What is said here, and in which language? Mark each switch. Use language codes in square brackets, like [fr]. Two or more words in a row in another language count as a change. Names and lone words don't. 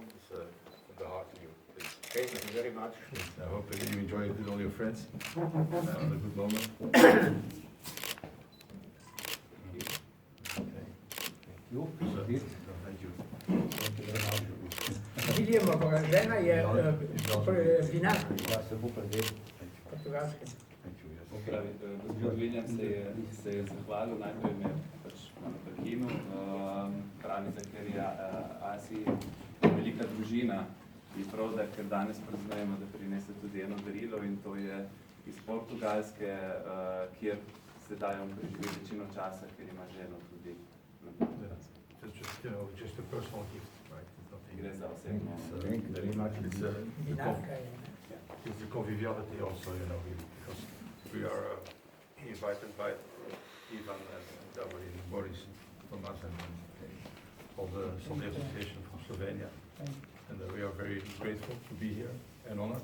[en] It's from the heart to you. Please. Okay, thank you very much. I hope that you enjoy it with all your friends. Have a good moment. You, So, Dirk. thank you. Thank you very much. [sl] Williamova žena je vinar Ja se bo predel. portugalske. Pravi, gospod William se je zahvalil, najprej me pač malo prekinil, pravi, da ker je Asi velika družina in prav, da ker danes praznujemo, da prinese tudi eno darilo in to je iz Portugalske, kjer sedaj on preživi večino časa, ker ima ženo tudi na Portugalskem. [en] Just, you know, just a personal gift, right? It's nothing. [sl] Gre za osebno. [en] Thank you very much. [sl] Vinarka je. [en] It's the conviviality also, you know, because we are invited by Ivan and Davorin Boris from us and all the Sunday Association from Slovenia. And we are very grateful to be here and honored.